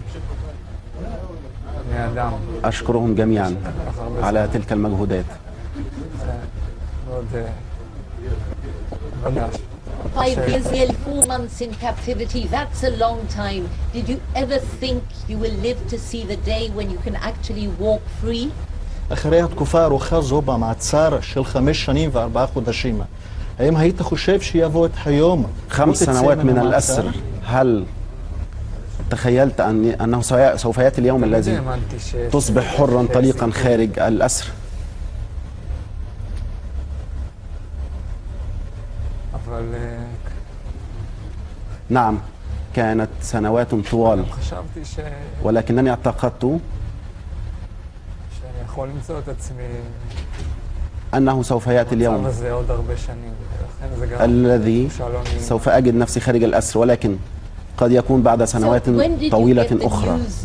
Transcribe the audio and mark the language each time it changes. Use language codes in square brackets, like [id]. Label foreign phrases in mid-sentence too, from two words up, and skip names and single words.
[ar] أشكرهم جميعا على تلك المجهودات. [en] 5 years, nearly 4 months in captivity, that's a long time. Did you ever think you will live to see the day when you can actually walk free? [he] אחרי התקופה הארוכה זו במעצר של 5 שנים ו4 חודשים, האם היית חושב שיבוא את היום [ar] 5 سنوات من الأسر؟ هل تخيلت أنه سوف يأتي اليوم الذي تصبح حرا طليقا خارج الأسر؟ نعم، كانت سنوات طوال، ولكنني اعتقدت أنه سوف يأتي اليوم الذي سوف أجد نفسي خارج الأسر، ولكن قد يكون بعد سنوات طويلة أخرى.